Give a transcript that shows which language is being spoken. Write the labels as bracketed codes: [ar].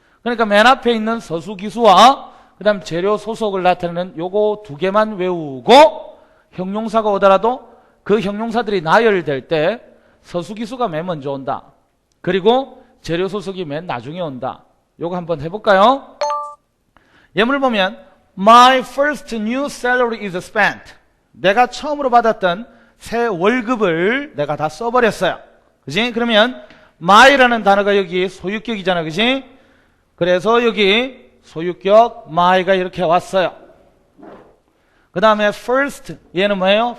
[ko] 그러니까 맨 앞에 있는 서수기수와 그 다음 재료 소속을 나타내는 요거 두 개만 외우고 형용사가 오더라도 그 형용사들이 나열될 때 서수기수가 맨 먼저 온다. 그리고 재료 소속이 맨 나중에 온다. 요거 한번 해볼까요? 예문을 보면 [en] My first new salary is spent. [ko] 내가 처음으로 받았던 새 월급을 내가 다 써버렸어요. 그지? 그러면 my라는 단어가 여기 소유격이잖아. 그지? 그래서 여기 소유격 my가 이렇게 왔어요. 그 다음에 first 얘는 뭐예요?